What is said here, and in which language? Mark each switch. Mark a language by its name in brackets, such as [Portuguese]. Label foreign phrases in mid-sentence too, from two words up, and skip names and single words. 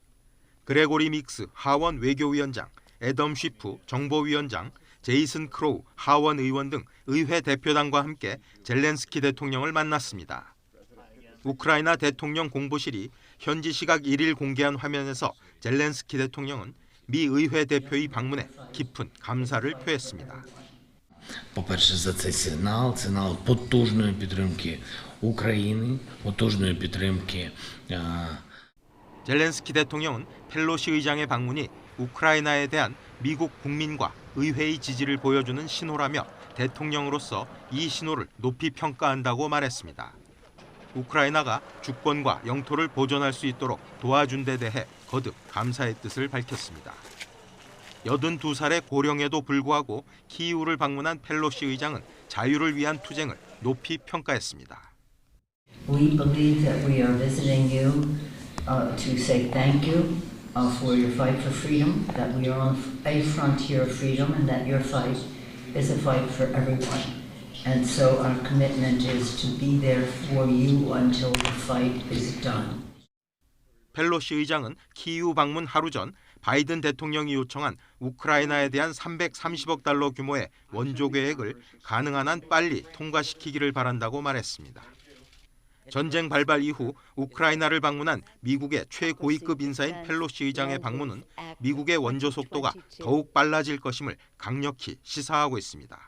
[Korean] 그레고리 믹스 하원 외교위원장, 애덤 쉬프 정보위원장, 제이슨 크로우 하원 의원 등 의회 대표단과 함께 젤렌스키 대통령을 만났습니다. 우크라이나 대통령 공보실이 현지 시각 1일 공개한 화면에서 젤렌스키 대통령은 미 의회 대표의 방문에 깊은 감사를 표했습니다. [Ukrainian] По-перше, за цей сигнал потужної підтримки України, потужної підтримки. [Korean] 젤렌스키 대통령은 펠로시 의장의 방문이 우크라이나에 대한 미국 국민과 의회의 지지를 보여주는 신호라며 대통령으로서 이 신호를 높이 평가한다고 말했습니다. 우크라이나가 주권과 영토를 보존할 수 있도록 도와준 데 대해 거듭 감사의 뜻을 밝혔습니다. 82살의 고령에도 불구하고 키이우를 방문한 펠로시 의장은 자유를 위한 투쟁을 높이 평가했습니다. [English] We believe that we are visiting you to say thank you for your fight for freedom, that we are on a frontier of freedom and that your fight is a fight for everyone. And so our commitment is to be there for you until the fight is done. [Korean] 펠로시 의장은 키이우 방문 하루 전 바이든 대통령이 요청한 우크라이나에 대한 330억 달러 규모의 원조 계획을 가능한 한 빨리 통과시키기를 바란다고 말했습니다. 전쟁 발발 이후 우크라이나를 방문한 미국의 최고위급 인사인 펠로시 의장의 방문은 미국의 원조 속도가 더욱 빨라질 것임을 강력히 시사하고 있습니다.